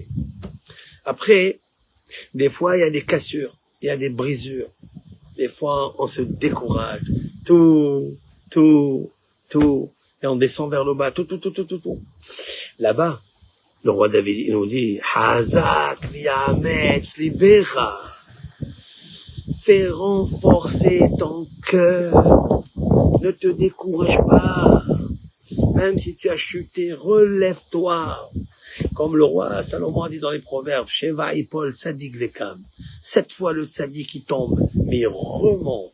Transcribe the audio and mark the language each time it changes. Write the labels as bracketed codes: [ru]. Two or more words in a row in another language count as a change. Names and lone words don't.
[fr] Après, des fois, il y a des cassures. Il y a des brisures. Des fois, on se décourage. Tout. Et on descend vers le bas. Tout. Là-bas, le roi David, il nous dit, [he] חזק ויאמץ לבך. [fr] Fais renforcer ton cœur. Ne te décourage pas. Même si tu as chuté, relève-toi. Comme le roi Salomon a dit dans les proverbes, [he] שבע יפול צדיק וקם. [fr] 7 fois le Tzadik qui tombe, mais il remonte.